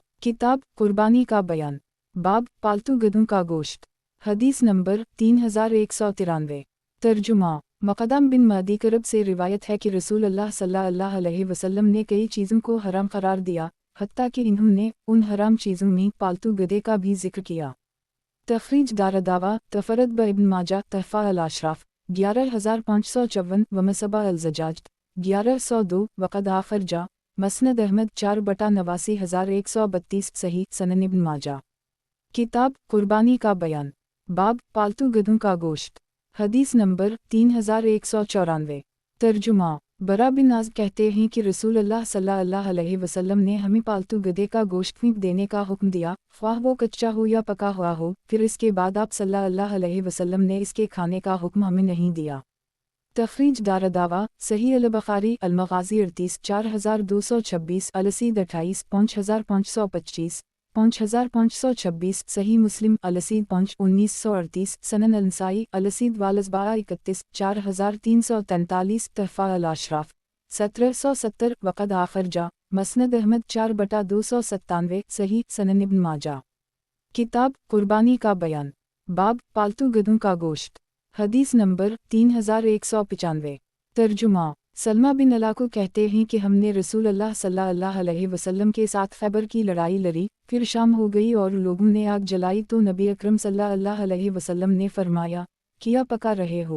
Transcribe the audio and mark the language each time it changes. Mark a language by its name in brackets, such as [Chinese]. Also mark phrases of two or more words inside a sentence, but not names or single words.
[Hindi] किताब कुर्बानी का बयान, बाब पालतू गधों का गोश्त। हदीस नंबर 3193। तर्जुमा मक़दम बिन मादी करब से रिवायत है कि [Arabic] رسول الله صلى الله عليه وسلم [Hindi] ने कई चीज़ों को हराम करार दिया, हत्ता कि इन्होंने उन हराम चीज़ों में पालतू गधे का भी जिक्र किया। तखरीज दारदावा [Arabic] تفرد به [Hindi] इब्न माजा तहफ़ा अल-अशराफ 11554 व मसबा अल-ज़जाज 1102 [Arabic] وقد أخرجه [Hindi] मसनद अहमद 4/89,132 सही सनन इब्न माजा। किताब कुर्बानी का बयान, बाब पालतू गधों का गोश्त। हदीस नंबर 3194। तर्जुमा बरा बिन आज़ब कहते हैं कि [Arabic] رسول الله صلى الله عليه وسلم [Hindi] ने हमें पालतू गधे का गोश्त फेंक देने का हुक्म दिया, ख्वाह वो कच्चा हो या पका हुआ हो। फिर इसके बाद आप [Arabic] صلى الله عليه وسلم [Hindi] ने इसके खाने का हुक्म हमें नहीं दिया। तखरीज दारदावा सही अल-बुखारी अल-मग़ाज़ी 38 4226 अल-असीद 28 5525 5526 सही मुस्लिम अल-असीद 1938 सनन अल-नसाई अल-असीद वालज़बाआ 31 4343 तहफ़ा अल-अशराफ 1770 [Arabic] وقد أخرجه [Hindi] मसनद अहमद 4/297 सही सनन इब्न माजा। किताब कुर्बानी का बयान, बाब पालतू गधों का गोश्त, हदीस नंबर 3195। तर्जुमा सलमा बिन अलाको कहते हैं कि हमने [Arabic] رسول الله صلى الله عليه وسلم [Hindi] के साथ खैबर की लड़ाई लड़ी, फिर शाम हो गई और लोगों ने आग जलाई तो नबी अकरम [Arabic] صلى الله عليه وسلم [Hindi] ने फरमाया, किया पका रहे हो?